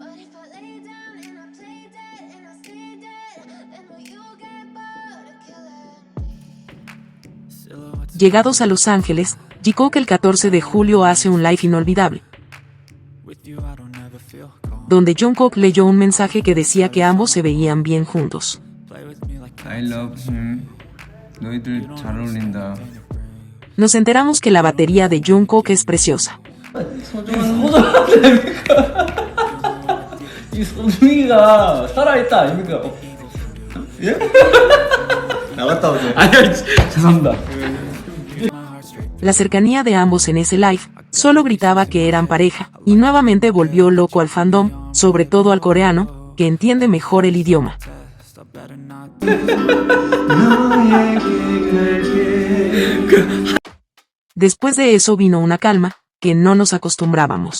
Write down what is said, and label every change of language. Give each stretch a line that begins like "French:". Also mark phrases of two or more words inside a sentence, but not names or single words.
Spanish: Llegados a Los Ángeles, Jikook el 14 de julio hace un live inolvidable, donde Jungkook leyó un mensaje que decía que ambos se veían bien juntos.
English: I love him.
Korean: 너희들 잘 어울린다.
Spanish: Nos enteramos que la batería de Jungkook es preciosa.
Korean: 이 소중이가 살아있다 아닙니까? 예? 나갔다 오세요. 아니요, 죄송합니다.
Spanish: La cercanía de ambos en ese live solo gritaba que eran pareja, y nuevamente volvió loco al fandom, sobre todo al coreano, que entiende mejor el idioma. Después de eso vino una calma, que no nos acostumbrábamos.